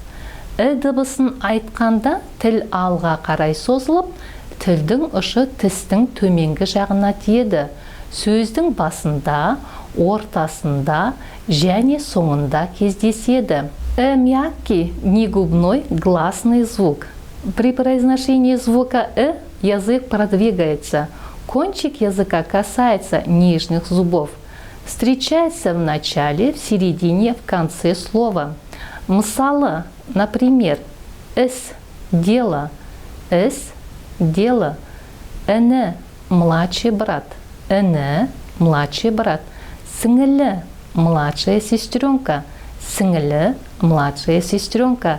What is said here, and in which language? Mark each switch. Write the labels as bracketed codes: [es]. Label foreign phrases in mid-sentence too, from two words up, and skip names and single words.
[kk] Ү дыбысын айтқанда тіл алға қарай созылып, тілдің ұшы тістің төменгі жағына тиеді. Сөздің басында, ортасында және соңында кездеседі. [ru] Ү мягкий, негубной, гласный звук. При произношении звука «э» язык продвигается. Кончик языка касается нижних зубов. Встречается в начале, в середине, в конце слова. Мысалы, например, «іс» – дело. «Іс» – дело. «Іні» – младший брат. «Іні» – младший брат. «Сіңілі» – младшая сестренка. «Сіңілі» – младшая сестренка.